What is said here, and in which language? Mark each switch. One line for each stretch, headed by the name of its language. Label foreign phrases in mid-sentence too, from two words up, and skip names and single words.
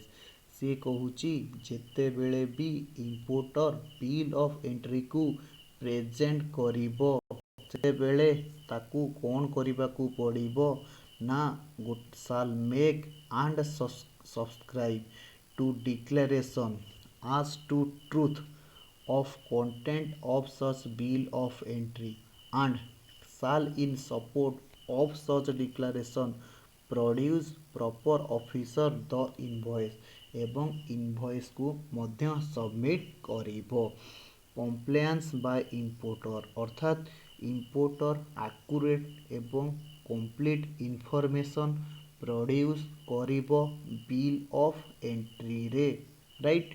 Odia: ସିଏ କହୁଛି ଯେତେବେଳେ ବି ଇମ୍ପୋର୍ଟର
English: bill of entryକୁ
Odia: ପ୍ରେଜେଣ୍ଟ କରିବ ସେତେବେଳେ ତାକୁ କ'ଣ କରିବାକୁ ପଡ଼ିବ ନା
English: shall make and subscribe to declaration as to truth of content of such bill of entry and shall in support of such declaration produce proper officer the invoice
Odia: ଏବଂ ଇନଭଏସ୍ କୁ ମଧ୍ୟ ସବମିଟ୍ କରିବ।
English: compliance by importer
Odia: ଅର୍ଥାତ୍ ଇମ୍ପୋର୍ଟର ଆକୁରେଟ୍ ଏବଂ
English: complete information produce
Odia: କରିବ
English: bill of entryରେ,
Odia: ରାଇଟ୍।